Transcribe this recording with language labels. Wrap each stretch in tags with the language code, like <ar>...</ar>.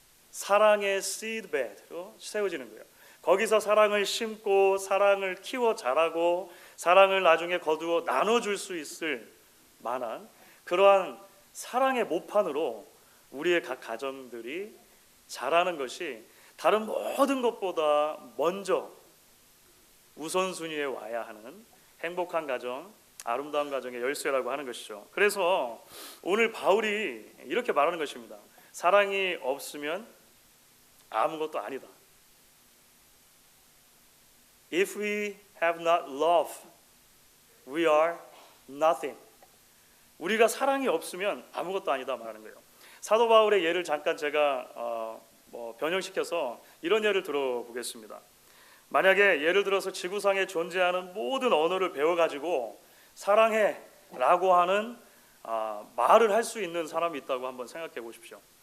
<ko>사랑의 시드베드로 세워지는 거예요. 거기서 사랑을 심고 사랑을 키워 자라고 사랑을 나중에 거두어 나눠줄 수 있을 만한 그러한 사랑의 모판으로 우리의 각 가정들이 자라는 것이 다른 모든 것보다 먼저 우선순위에 와야 하는 행복한 가정, 아름다운 가정의 열쇠라고 하는 것이죠. 그래서 오늘 바울이 이렇게 말하는 것입니다. 사랑이 없으면 아무것도 아니다.</ko> <en>If we have not love, we are nothing.</en> <ko>우리가 사랑이 없으면 아무것도 아니다 말하는 거예요. 사도 바울의 예를 잠깐 제가 변형시켜서 이런 예를 들어보겠습니다. 만약에 예를 들어서 지구상에 존재하는 모든 언어를 배워가지고 사랑해 라고 하는 말을 할 수 있는 사람이 있다고 한번 생각해 보십시오.</ko>